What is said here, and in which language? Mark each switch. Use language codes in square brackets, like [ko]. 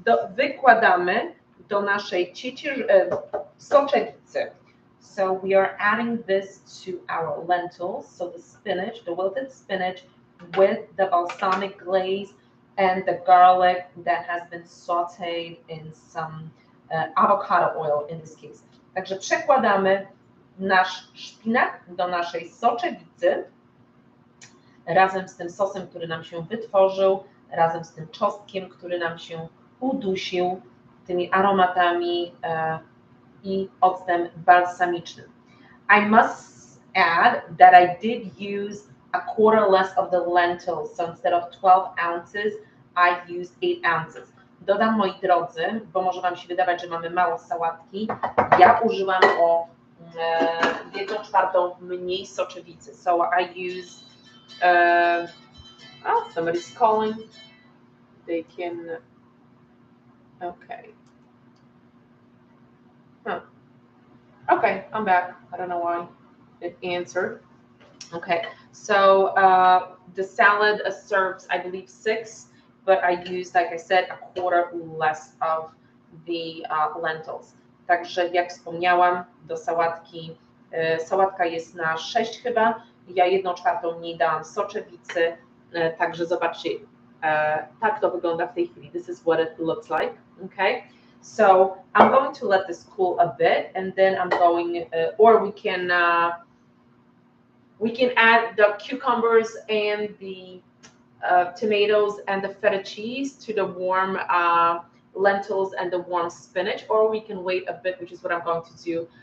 [pl] wykładamy do naszej soczewicy. [en] So we are adding this to our lentils, so the spinach, the wilted spinach with the balsamic glaze and the garlic that has been sauteed in some avocado oil in this case. [pl] Także przekładamy nasz szpinak do naszej soczewicy razem z tym sosem, który nam się wytworzył, razem z tym czosnkiem, który nam się udusił, tymi aromatami i octem balsamicznym. [en] I must add that I did use a quarter less of the lentils, so instead of 12 ounces, I used 8 ounces. [pl] Dodam, moi drodzy, bo może Wam się wydawać, że mamy mało sałatki, ja użyłam o 1/4 mniej soczewicy. [en] So I used, oh, somebody's calling. They can, okay. Huh. Okay, I'm back. I don't know why it answered. Okay, so the salad serves, I believe, 6, but I used, like I said, a quarter less of the lentils. [pl] Także jak wspomniałam, do sałatki, sałatka jest na 6 chyba, ja 1/4 mniej dałam soczewicy, także zobaczcie, tak to wygląda w tej chwili. [en] This is what it looks like, okay? So I'm going to let this cool a bit, and then I'm going, or we can add the cucumbers and the tomatoes and the feta cheese to the warm lentils and the warm spinach, or we can wait a bit, which is what I'm going to do.